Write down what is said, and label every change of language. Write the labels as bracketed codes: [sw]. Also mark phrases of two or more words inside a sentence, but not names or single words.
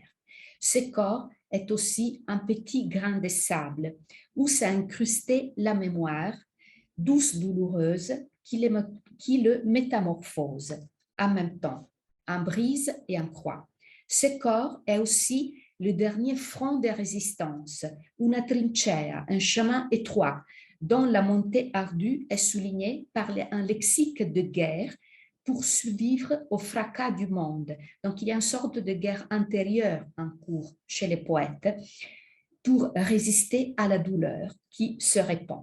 [fr] Ce corps est aussi un petit grain de sable où s'est incrustée la mémoire, douce, douloureuse, qui le métamorphose en même temps, en brise et en croix. Ce corps est aussi le dernier front de résistance, [it] una trincea, [fr] un chemin étroit, dont la montée ardue est soulignée par un lexique de guerre pour survivre au fracas du monde. Donc, il y a une sorte de guerre intérieure en cours chez les poètes pour résister à la douleur qui se répand.